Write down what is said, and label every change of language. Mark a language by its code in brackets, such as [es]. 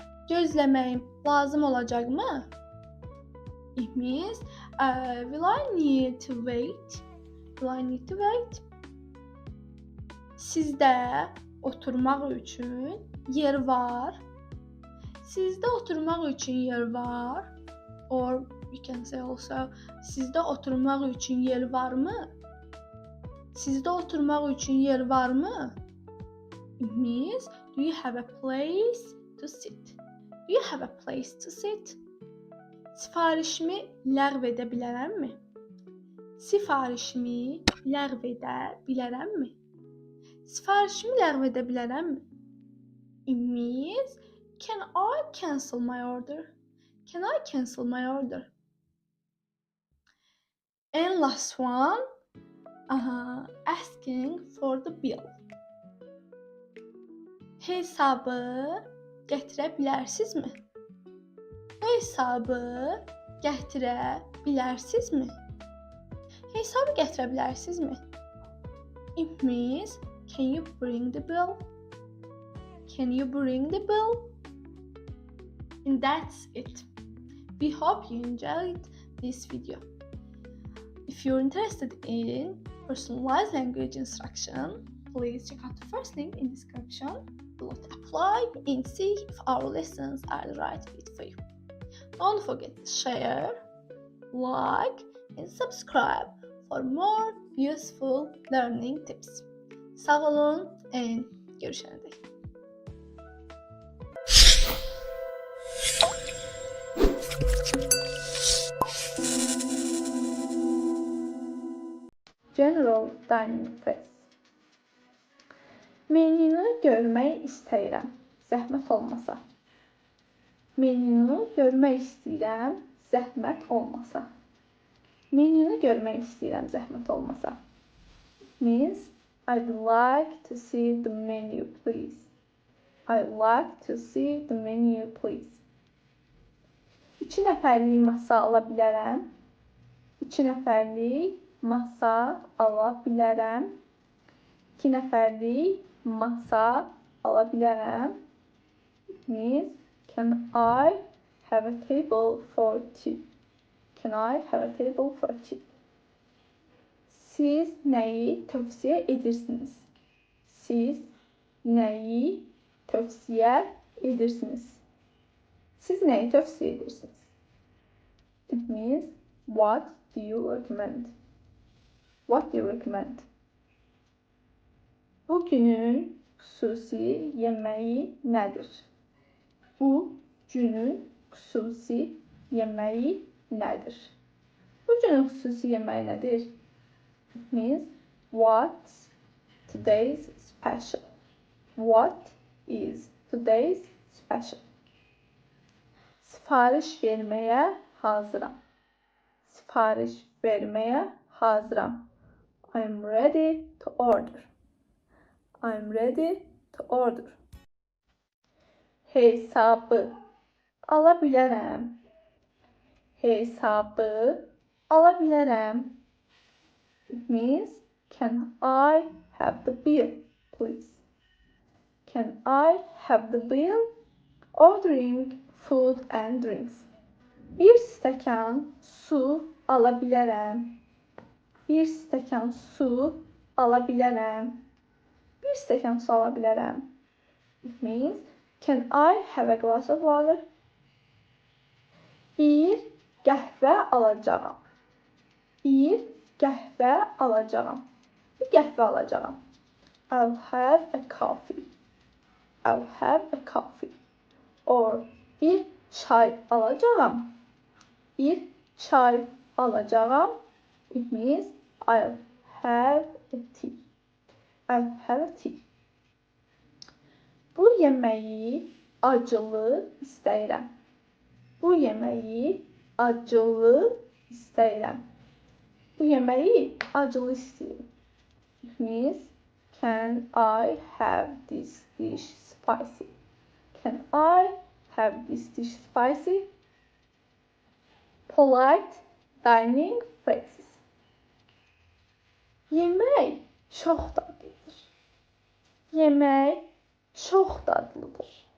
[az] Gözləməyim lazım olacaqmı? [en] It means, will I need to wait? Will I need to wait? [az] Sizdə oturmaq üçün yer var. Sizdə oturmaq üçün yer var. [en] Or we can say also, [az] sizdə oturmaq üçün yer varmı? Sizdə oturmaq üçün yer varmı? [en] It means, do you have a place to sit? Do you have a place to sit? [az] Sifarişimi ləğv edə bilərəmmi? Sifarişimi ləğv edə bilərəmmi? Sifarişimi ləğv edə bilərəmmi? [en] It means, can I cancel my order? Can I cancel my order? last one, asking for the bill. [az] Hesabı gətirə bilərsinizmi? Hesabı gətirə bilərsinizmi? Hesabı gətirə bilərsinizmi? [en] It means, can you bring the bill? Can you bring the bill? And that's it. We hope you enjoyed this video. If you're interested in personalized language instruction, please check out the first link in the description. Below to apply and see if our lessons are the right fit for you. Don't forget to share, like, and subscribe for more useful learning tips. [az] Sağ olun and görüşene dek. [en] General Dining Press. [az] Menünü görmək istəyirəm, zəhmət olmasa. Menünü görmək istəyirəm, zəhmət olmasa. Menünü görmək istəyirəm, zəhmət olmasa. [en] Means, I'd like to see the menu, please. I'd like to see the menu, please. [az] 2 nəfərlik masa ala bilərəm. 2 nəfərlik masa ala bilərəm. 2 nəfərlik masa ala bilərəm. [en] It means, can I have a table for 2? Can I have a table for 2? [az] Siz nəyi tövsiyə edirsiniz? Siz nəyi tövsiyə edirsiniz? Siz nəyi tövsiyə edirsiniz? [en] It means, what do you recommend? What do you recommend? [az] Bugünün xüsusi yeməyi nədir? Bu günün xüsusi yeməyi nədir? Bu günün xüsusi yeməyi nədir? [en] It means, what's today's special? What is today's special? [az] Sifariş verməyə hazıram. Sifariş verməyə hazıram. [en] I'm ready to order. I'm ready to order. [az] Hesabı ala bilərəm. Hesabı ala bilərəm. [en] It means, can I have the bill, please? Can I have the bill? Ordering food and drinks. [az] Bir stəkan su ala bilərəm. Bir stəkan su ala bilərəm. Bir stəkan su ala bilərəm. [en] It means, can I have a glass of water? [az] Bir qəhvə alacağam. Bir qəhvə alacağam. Bir qəhvə alacağam. [en] I'll have a coffee. I'll have a coffee. [az] Or bir çay alacağam. Bir çay alacağam. [en] It means, I'll have a tea. I'll have a tea. [az] Bu yeməyi acılı istəyirəm. Bu yeməyi acılı istəyirəm. Bu yeməyi acılı istəyirəm. [en] It means, can I have this dish spicy? Can I have this dish spicy? Polite dining phrases. [az] Yemək çox dadlıdır. Yemək çox dadlıdır.